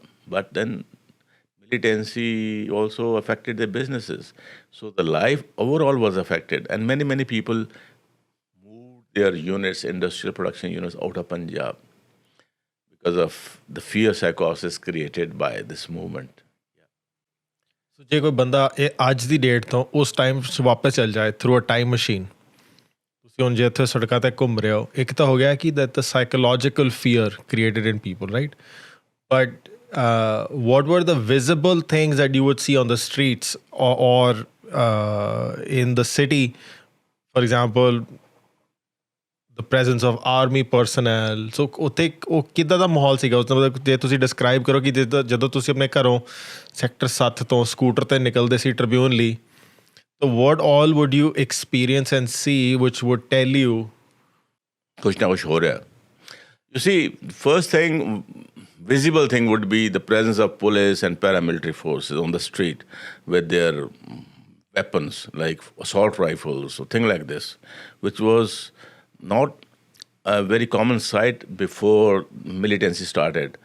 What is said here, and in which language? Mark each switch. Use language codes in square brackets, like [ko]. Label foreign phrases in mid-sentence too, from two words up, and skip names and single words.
[en] But then militancy also affected their businesses. So the life overall was affected. And many, many people moved their units, industrial production units out of Punjab because of the fear psychosis created by this movement. [pa] So ਜੇ ਕੋਈ ਬੰਦਾ ਇਹ ਅੱਜ ਦੀ ਡੇਟ ਤੋਂ ਉਸ ਟਾਈਮ 'ਚ ਵਾਪਸ ਚੱਲ ਜਾਏ [en] through a time machine, [pa] ਤੁਸੀਂ ਹੁਣ ਜੇ ਇੱਥੇ ਸੜਕਾਂ 'ਤੇ ਘੁੰਮ ਰਹੇ ਹੋ, ਇੱਕ ਤਾਂ ਹੋ ਗਿਆ ਕਿ [en] the psychological fear created in people, right? ਬਟ what were the visible things that you would see on the streets or in the city? For example, the presence of army personnel. [pa] So ਉੱਥੇ ਉਹ ਕਿੱਦਾਂ ਦਾ ਮਾਹੌਲ ਸੀਗਾ ਉਸ ਦਾ? ਮਤਲਬ ਜੇ ਤੁਸੀਂ ਡਿਸਕ੍ਰਾਈਬ ਕਰੋ ਕਿ ਜਦੋਂ ਤੁਸੀਂ ਆਪਣੇ ਘਰੋਂ ਸੈਕਟਰ 7 ਤੋਂ ਸਕੂਟਰ 'ਤੇ ਨਿਕਲਦੇ ਸੀ ਟ੍ਰਿਬਿਊਨ ਲਈ, [en] so what all would you experience and see which would tell you [pa] ਕੁਛ ਨਾ ਕੁਛ ਹੋ ਰਿਹਾ? [en] You see, first thing, visible thing would be the presence of police and paramilitary forces on the street with their weapons like assault rifles or things like this, which was not a very common sight before militancy started.